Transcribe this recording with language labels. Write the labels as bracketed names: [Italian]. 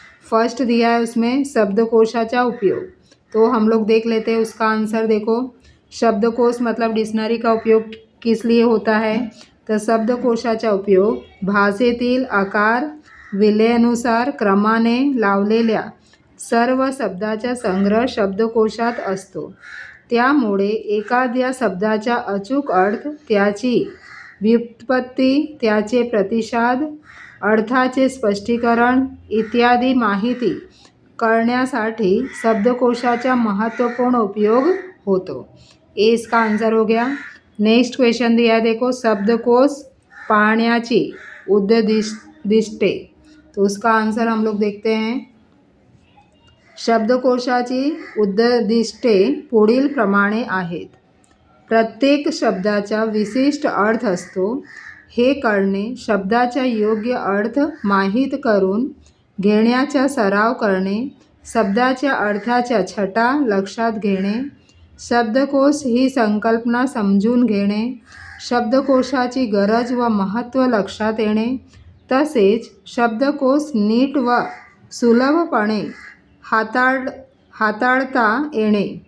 [Hindi] First दिया है उसमें [Marathi] शब्दकोशाचा उपयोग, [Hindi] तो हम लोग देख लेते हैं उसका आंसर। देखो, शब्दकोश मतलब डिक्शनरी का उपयोग किस लिए होता है? [Marathi] तर शब्दकोशाचा उपयोग भाषेतील आकार विलेनुसार क्रमाने लावलेल्या सर्व शब्दाचा संग्रह शब्दकोशात असतो। त्यामुळे एखाद्या शब्दाचा अचूक अर्थ, त्याची व्युत्पत्ती, त्याचे प्रतिसाद, अर्थाचे स्पष्टीकरण इत्यादी माहिती कळण्यासाठी शब्दकोशाचा महत्त्वपूर्ण उपयोग होतो। [Hindi] ये इसका आंसर हो गया। नेक्स्ट क्वेश्चन दिया है, देखो [Marathi] शब्दकोश पाहण्याची उद्दिष्टे। [Hindi] तो उसका आंसर हम लोग देखते हैं। [Marathi] शब्दकोशाची उद्दिष्टे पुढील प्रमाणे आहेत. प्रत्येक शब्दाचा विशिष्ट अर्थ असतो हे कळणे, शब्दाचा योग्य अर्थ माहीत करून घेण्याचा सराव करणे, शब्दाच्या अर्थाच्या छटा लक्षात घेणे, शब्दकोश ही संकल्पना समजून घेणे, शब्दकोशाची गरज व महत्त्व लक्षात येणे, तसेच शब्दकोश नीट व सुलभपणे हाताळता येणे.